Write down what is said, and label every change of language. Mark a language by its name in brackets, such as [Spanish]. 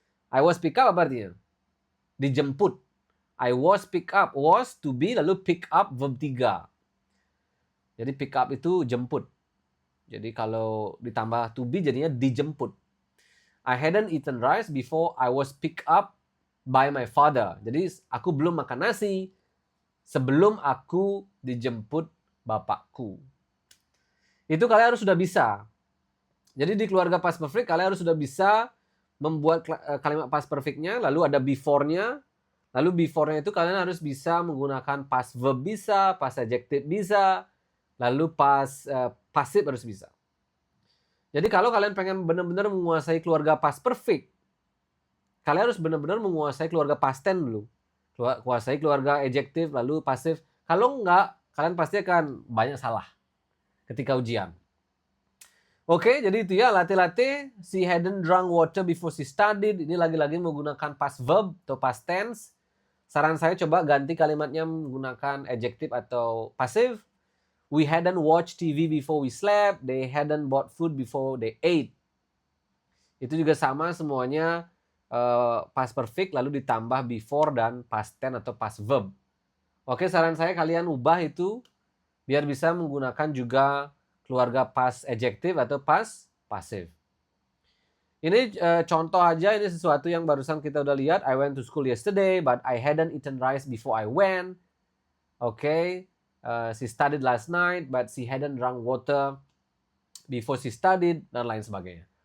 [English] I was picked up [Indonesian] apa artinya? Dijemput. [English] I was picked up, was to be lalu pick up verb 3. [Indonesian] Jadi pick up itu jemput. Jadi kalau ditambah to be jadinya dijemput. [English] I hadn't eaten rice before I was picked up by my father. [Indonesian] Jadi aku belum makan nasi sebelum aku dijemput bapakku. Itu kalian harus sudah bisa. Jadi di keluarga past perfect kalian harus sudah bisa membuat kalimat past perfect-nya, lalu ada before-nya. Lalu before-nya itu kalian harus bisa menggunakan past verb bisa, past adjective bisa, lalu past passive harus bisa. Jadi kalau kalian pengen benar-benar menguasai keluarga past perfect, kalian harus benar-benar menguasai keluarga past tense dulu. Kuasai keluarga adjective lalu passive. Kalau enggak, kalian pasti akan banyak salah ketika ujian. Oke, jadi itu ya latih-latih. [English] She hadn't drunk water before she studied. [Indonesian] Ini lagi-lagi menggunakan past verb atau past tense. Saran saya coba ganti kalimatnya menggunakan adjective atau passive. [English] We hadn't watched TV before we slept. They hadn't bought food before they ate. [Indonesian] Itu juga sama semuanya past perfect lalu ditambah before dan past tense atau past verb. Oke, saran saya kalian ubah itu biar bisa menggunakan juga keluarga past adjective atau past passive. Ini contoh aja, ini sesuatu yang barusan kita udah lihat. [English] I went to school yesterday, but I hadn't eaten rice before I went. Okay, she studied last night, but she hadn't drunk water before she studied, [Indonesian] dan lain sebagainya.